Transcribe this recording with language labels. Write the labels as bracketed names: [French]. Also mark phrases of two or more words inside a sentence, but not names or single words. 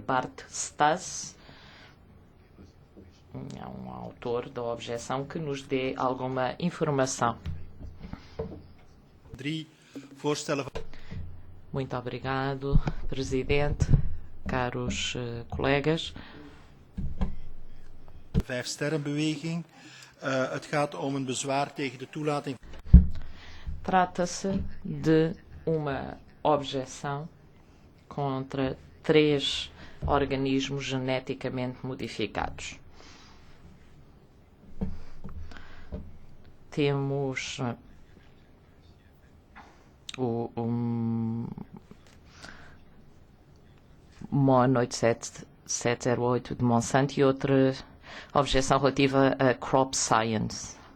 [Portuguese] Bart Stas, um autor da objeção, que nos dê alguma informação. Muito obrigado, Presidente, caros colegas. [Dutch] Vijfsterrenbeweging. Het gaat om een bezwaar tegen de toelating. [Portuguese] Trata-se de uma objeção contra 3 organismos geneticamente modificados. Temos o MON 8708 de Monsanto e outra objeção relativa a Crop Science.